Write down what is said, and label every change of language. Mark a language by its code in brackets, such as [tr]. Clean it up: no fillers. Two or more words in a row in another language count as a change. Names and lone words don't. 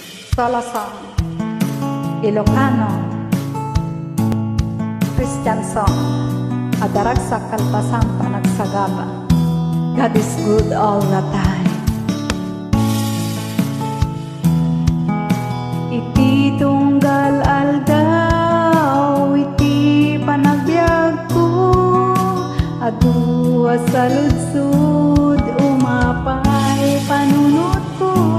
[ilo] Salazar, Ilocano, Christian song, adarag sa kalpasang panagsagaba. [en] God is good all the time. [ilo] Iti tunggal aldaw, iti panagbiag ko, adu sa ludsud, umapay panunot ko.